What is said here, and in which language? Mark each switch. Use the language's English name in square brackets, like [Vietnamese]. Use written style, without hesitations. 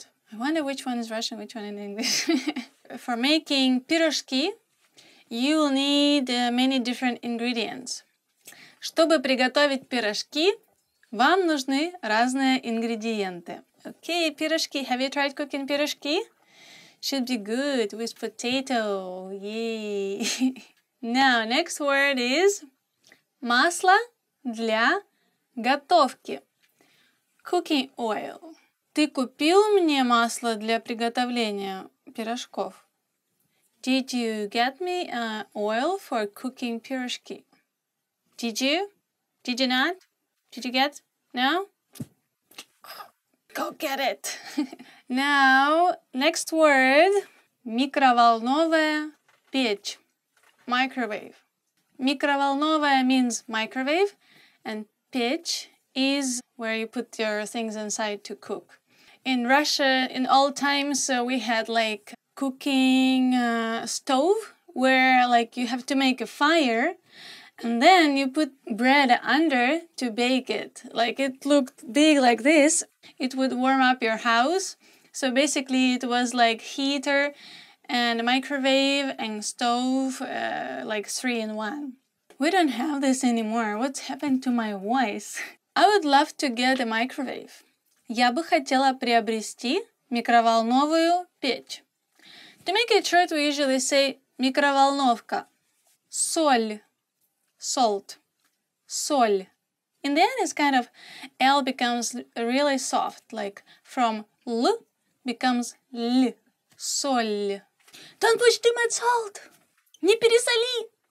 [English] I wonder which one is Russian, which one in English. For making пирожки, you will need many different ingredients. [Russian] Чтобы приготовить пирожки, вам нужны разные ингредиенты. [English] Okay, пирожки. Have you tried cooking пирожки? Should be good with potato. Yay! Now, next word is масло для готовки. Cooking oil. [Russian] Ты купил мне масло для приготовления пирожков? [English] Did you get me oil for cooking пирожки? Did you? Did you not? Did you get? No? Go get it! Now, next word. Микроволновая печь. Microwave. Микроволновая means microwave, and печь is where you put your things inside to cook. In Russia, in old times, we had like cooking stove where like you have to make a fire and then you put bread under to bake it. Like it looked big like this. It would warm up your house. So basically it was like heater and microwave and stove, like 3-in-1. We don't have this anymore. What's happened to my voice? I would love to get a microwave. [Russian] Я бы хотела приобрести микроволновую печь. [English] To make it short, we usually say микроволновка. [Russian] Соль. Salt. Соль. [English] In the end, it's kind of L becomes really soft, like from L becomes L. Соль. Don't put too much salt. [Russian] Не пересоли.